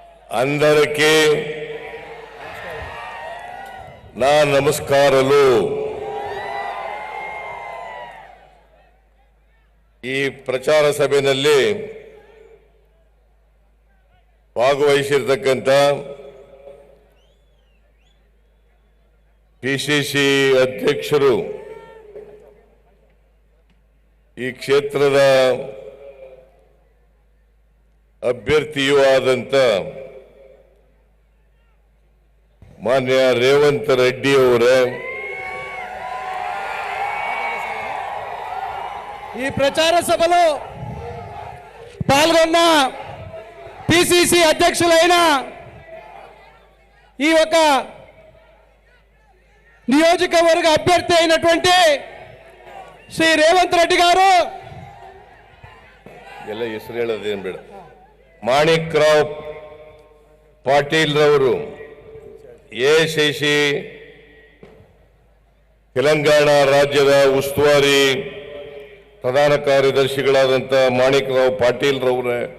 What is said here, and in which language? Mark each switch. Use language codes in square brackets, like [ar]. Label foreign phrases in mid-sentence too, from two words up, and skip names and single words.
[te] అందరికీ నా నమస్కారాలు. [kn] ಈ ಪ್ರಚಾರ ಸಭೆಯಲ್ಲಿ ಭಾಗವಹಿಸಿರತಕ್ಕಂತ ಪಿಸಿಸಿ ಅಧ್ಯಕ್ಷರು, ಈ ಕ್ಷೇತ್ರದ ಅಭ್ಯರ್ಥಿಯೂ ಆದಂತ ಮಾನ್ಯ ರೇವಂತ್ ರೆಡ್ಡಿ ಅವರೇ, [te] ఈ ప్రచార సభలో పాల్గొన్న పిసిసి అధ్యక్షులైన ఈ ఒక నియోజకవర్గ అభ్యర్థి అయినటువంటి శ్రీ రేవంత్ రెడ్డి గారు, [kn] ಎಲ್ಲ ಹೆಸರು ಹೇಳೋದೇನು ಬೇಡ, ಮಾಣಿಕ್ ರಾವ್ ಪಾಟೀಲ್ ರವರು, ಎಸಿಸಿ ತೆಲಂಗಾಣ ರಾಜ್ಯದ ಉಸ್ತುವಾರಿ ಪ್ರಧಾನ ಕಾರ್ಯದರ್ಶಿಗಳಾದಂಥ ಮಾಣಿಕ್ ರಾವ್ ಪಾಟೀಲ್ ರವರೇ,